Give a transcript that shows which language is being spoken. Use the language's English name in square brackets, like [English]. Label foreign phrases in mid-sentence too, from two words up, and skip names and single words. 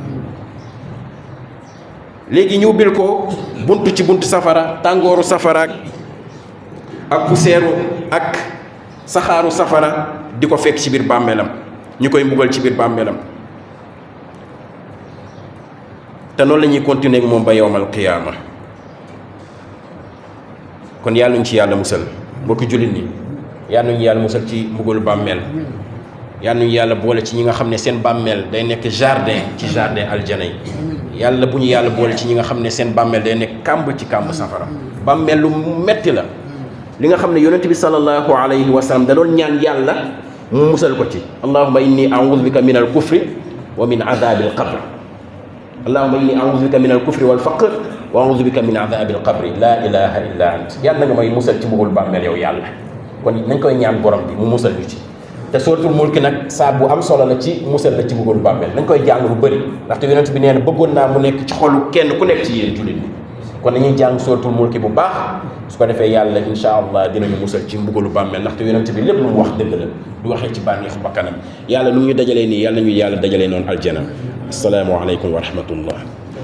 [Wolof] léegi ñu ubbil ko buntu ci buntu safara tàngooru safara ak poussière ak saxaaru safara di ko fekk ci biir bàmmeelam ñu koy mbugal ci biir bàmmeelam te noonu la ñuy continuer ak moom ba [Arabic] يوم القيامة [Wolof] kon yàlla nañu ci yàlla musal mbokki jullit ñi yàlla nañu yàlla musal ci mbugalu bàmmeel yàlla nañu yàlla boole ci ñi nga xam ne seen bàmmeel day nekk jardin ci jardin aljana yi yàlla bu ñu yàlla boole ci ñi nga xam ne seen bàmmeel day nekk kàmb ci kàmb safara bàmmeel lu metti la li nga xam ne yonent bi [Arabic] صلى الله عليه وسلم [Wolof] da doon ñaan yàlla mu musal ko ci [Arabic] اللهم إني أعوذ بك من الكفر ومن عذاب القبر اللهم إني أعوذ بك من الكفر والفقر وأعوذ بك من عذاب القبر لا إله إلا أنت [Wolof] yàlla nga may musal ci mbugal bàmmeel yow yàlla kon nañ koy ñaan borom bi mu musal ñu ci te suratul mulk nag saa bu am solo la ci musal la ci mbugalu bàmmeel nañ koy jàng lu bëri ndaxte yonent bi nee na bëggoon naa mu nekk ci xolu kenn ku nekk ci yéen jullit ñi kon nañuy jàng suratul mulk bu baax su ko defee yàlla [Arabic] إن شاء الله [Wolof] dinañu musal ci mbugalu bàmmeel ndaxte yonent bi lépp lu mu wax dëgg la du waxee ci bànneexu bakkanam yàlla nu mu ñu dajalee nii yàlla ñu yàlla dajalee noonu aljana [Arabic] السلام عليكم ورحمة الله